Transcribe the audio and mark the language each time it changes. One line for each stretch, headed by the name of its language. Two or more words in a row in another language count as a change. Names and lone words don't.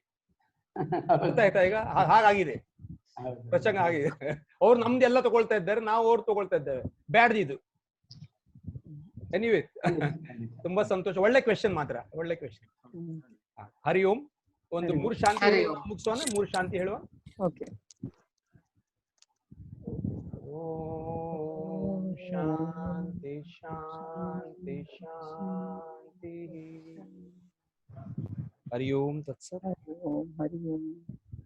Kannada: ಗೊತ್ತಾಯ್ತಾ? ಈಗ ಹಾಗಾಗಿದೆ, ಪ್ರಸಂಗ ಆಗಿದೆ. ಅವ್ರು ನಮ್ದು ಎಲ್ಲ ತಗೊಳ್ತಾ ಇದ್ದಾರೆ, ನಾವು ಅವ್ರು ತಗೊಳ್ತಾ ಇದ್ದೇವೆ. ಬ್ಯಾಡ್ದು ಇದು. ಎನಿವೇ, ತುಂಬಾ ಸಂತೋಷ. ಒಳ್ಳೆ ಕ್ವೆಶ್ಚನ್ ಮಾತ್ರ, ಒಳ್ಳೆ ಕ್ವೆಶ್ಚನ್.
Sanskrit: ಹರಿ ಓಂ.
Kannada: ಒಂದು 3 ಶಾಂತಿ ಮುಗಿಸೋಣ. 3 ಶಾಂತಿ ಹೇಳುವ. ಓಕೆ.
Sanskrit: ಓಂ ಶಾಂತಿ ಶಾಂತಿ ಶಾಂತಿ. ಹರಿ ಓಂ ತತ್ಸತ್. ಹರಿ ಓಂ.